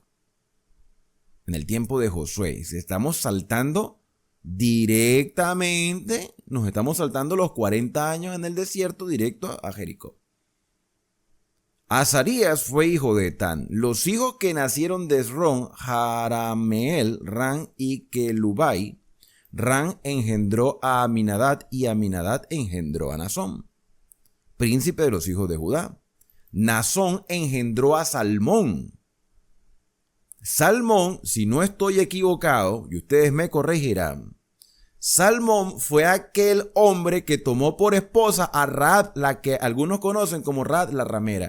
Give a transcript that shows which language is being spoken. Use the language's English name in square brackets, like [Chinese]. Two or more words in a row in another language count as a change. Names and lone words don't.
[Spanish] En el tiempo de Josué. Si estamos saltando directamente, nos estamos saltando los 40 años en el desierto directo a Jericó. Azarías fue hijo de Etán. Los hijos que nacieron de Esrón, Jarameel, Ran y Kelubai. Ran engendró a Aminadab y Aminadab engendró a Nazón, príncipe de los hijos de Judá. Nazón engendró a Salmón. Salmón, si no estoy equivocado, y ustedes me corregirán, Salmón fue aquel hombre que tomó por esposa a Rahab, la que algunos conocen como Rahab la ramera.